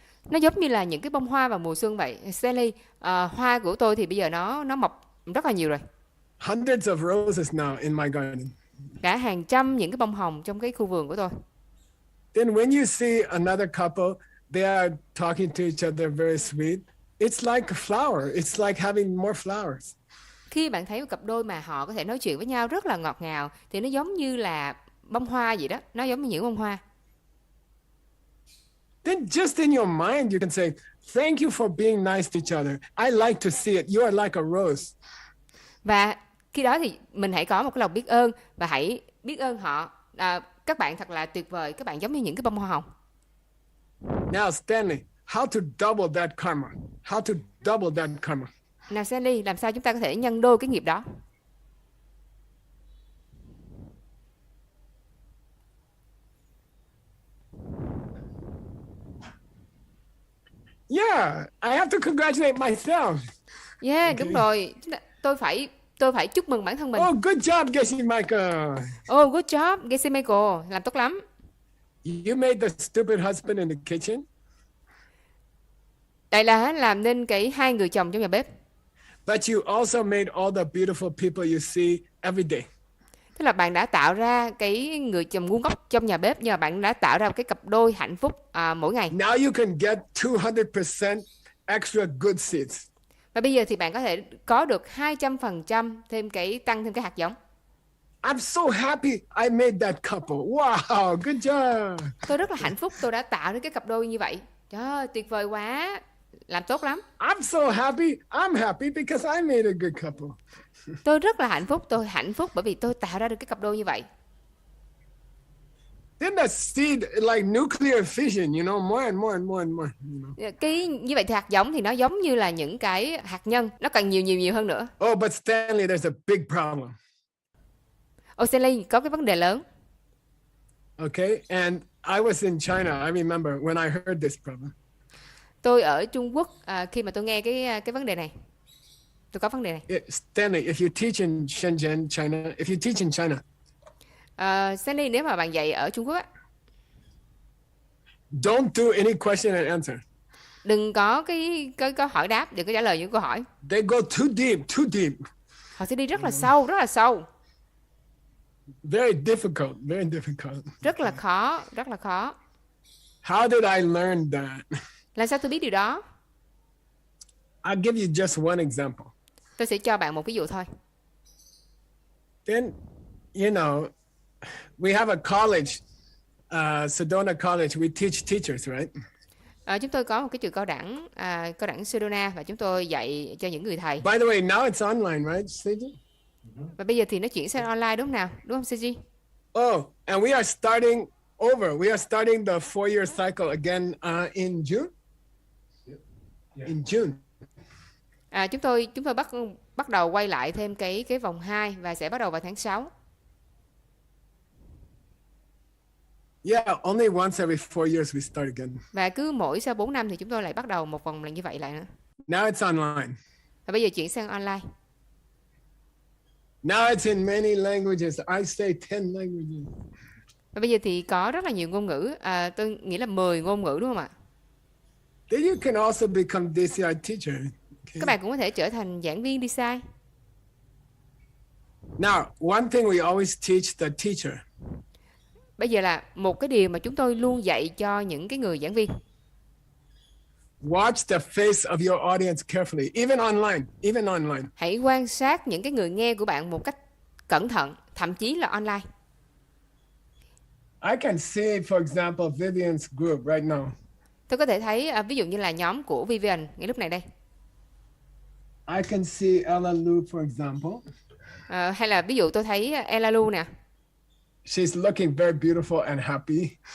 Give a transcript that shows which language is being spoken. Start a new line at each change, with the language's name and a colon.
Vietnamese: Nó giống như là những cái bông hoa vào mùa xuân vậy. Stanley, hoa của tôi thì bây giờ nó mọc rất là nhiều rồi.
English: Hundreds of roses now in my garden.
Vietnamese: Cả hàng trăm những cái bông hồng trong cái khu vườn của tôi.
English: Then when you see another couple, they are talking to each other very sweet. It's like a flower. It's like having more flowers.
Vietnamese: Khi bạn thấy một cặp đôi mà họ có thể nói chuyện với nhau rất là ngọt ngào thì nó giống như là bông hoa vậy đó, nó giống như những bông hoa.
English: then just in your mind you can say, thank you for being nice to each other. I like to see it. You are like a rose.
Vietnamese: Và khi đó thì mình hãy có một cái lòng biết ơn và hãy biết ơn họ. Các bạn thật là tuyệt vời, các bạn giống như những cái bông hoa hồng.
English: Now Stanley, how to double that karma? How to double that karma?
Vietnamese: Nào Stanley, làm sao chúng ta có thể nhân đôi cái nghiệp đó?
English: Yeah, I have to congratulate myself.
Vietnamese: Yeah, đúng rồi. Tôi phải chúc mừng bản thân mình.
English: Oh, good job, Geshe Michael. Oh, good job,
Vietnamese: Geshe Michael, làm tốt lắm.
English: You made the stupid husband in the kitchen.
Vietnamese: Đây là làm nên cái hai người chồng trong nhà bếp.
English: But you also made all the beautiful people you see every day.
Vietnamese: Tức là bạn đã tạo ra cái người chồng ngu ngốc trong nhà bếp, nhưng mà bạn đã tạo ra cái cặp đôi hạnh phúc mỗi ngày.
English: Now you can get 200% extra good seeds.
Vietnamese: Và bây giờ thì bạn có thể có được 200% tăng thêm cái hạt giống.
English: I'm so happy I made that couple. Wow, good job.
Vietnamese: Tôi rất là hạnh phúc tôi đã tạo ra cái cặp đôi như vậy. Trời ơi, tuyệt vời quá. Làm tốt lắm.
English: I'm so happy. I'm happy because I made a good couple.
Vietnamese: Tôi rất là hạnh phúc. Tôi hạnh phúc bởi vì tôi tạo ra được cái cặp đôi như vậy.
English: Then the seed like nuclear fission, you know, more and more and more and more. You know?
Vietnamese: Cái như vậy thì hạt giống thì nó giống như là những cái hạt nhân, nó càng nhiều hơn nữa.
English: Oh, but Stanley, there's a big problem.
Vietnamese: Stanley, có cái vấn đề lớn.
English: Okay, and I was in China. I remember when I heard this problem.
Vietnamese: Tôi ở Trung Quốc khi mà tôi nghe cái vấn đề này. Tôi có vấn đề này.
English: Stanley, if you teach in Shenzhen, China, if you teach in China.
Vietnamese: Stanley, nếu mà bạn dạy ở Trung Quốc á,
English: don't do any question and answer.
Vietnamese: Đừng có cái hỏi đáp, đừng có trả lời những câu hỏi.
English: They go too deep.
Vietnamese: Họ sẽ đi rất là sâu.
English: Very difficult.
Vietnamese: Rất là khó.
English: How did I learn that?
Vietnamese: Làm sao tôi biết điều đó?
English: I'll give you just one example.
Vietnamese: Tôi sẽ cho bạn một ví dụ thôi.
English: Then, you know, we have a college, Sedona College. We teach teachers, right?
Vietnamese: Chúng tôi có một cái trường cao đẳng Sedona và chúng tôi dạy cho những người thầy.
English: By the way, now it's online, right, Seiji?
Vietnamese: Và bây giờ thì nó chuyển sang online đúng không Seiji?
English: Oh, and we are starting over. We are starting the 4-year cycle again in June. In June.
Vietnamese: Chúng tôi bắt đầu quay lại thêm cái vòng 2 và sẽ bắt đầu vào tháng 6.
English: Yeah, only once every 4 years we start again.
Vietnamese: Và cứ mỗi sau 4 năm thì chúng tôi lại bắt đầu một vòng là như vậy lại nữa.
English: Now it's online.
Vietnamese: Và bây giờ chuyển sang online.
English: Now it's in many languages. I say 10 languages.
Vietnamese: Và bây giờ thì có rất là nhiều ngôn ngữ. Tôi nghĩ là 10 ngôn ngữ đúng không ạ?
English: Then you can also become DCI teacher. Okay.
Vietnamese: Các bạn cũng có thể trở thành giảng viên DCI.
English: Now, one thing we always teach the teacher.
Vietnamese: Bây giờ là một cái điều mà chúng tôi luôn dạy cho những cái người giảng viên.
English: Watch the face of your audience carefully, even online.
Vietnamese: Hãy quan sát những cái người nghe của bạn một cách cẩn thận, thậm chí là online.
English: I can see, for example, Vivian's group right now.
Vietnamese: Tôi có thể thấy ví dụ như là nhóm của Vivian ngay lúc này đây.
English: I can see Ella Lu, for example.
Vietnamese: Hay là ví dụ tôi thấy Ella Lu nè.
English: She's looking very beautiful and happy.